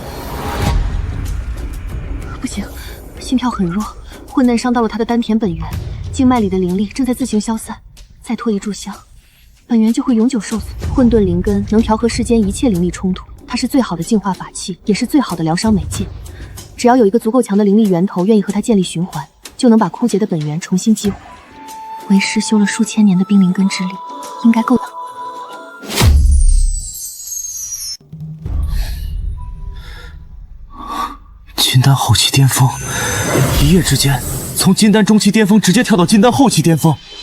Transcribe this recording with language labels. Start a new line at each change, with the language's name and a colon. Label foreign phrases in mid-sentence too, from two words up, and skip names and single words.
Chinese: 不行，心跳很弱，混沌伤到了他的丹田本源，经脉里的灵力正在自行消散，再拖一炷香，本源就会永久受损。混沌灵根能调和世间一切灵力冲突，它是最好的净化法器，也是最好的療傷媒介。只要有一個足夠強的靈力源頭願意和它建立循環，就能把枯竭的本源重新激活。為師修了數千年的冰靈根之力，應該夠。金丹後期巔峰，一夜之間從金丹中期巔峰直接跳到金丹後期巔峰。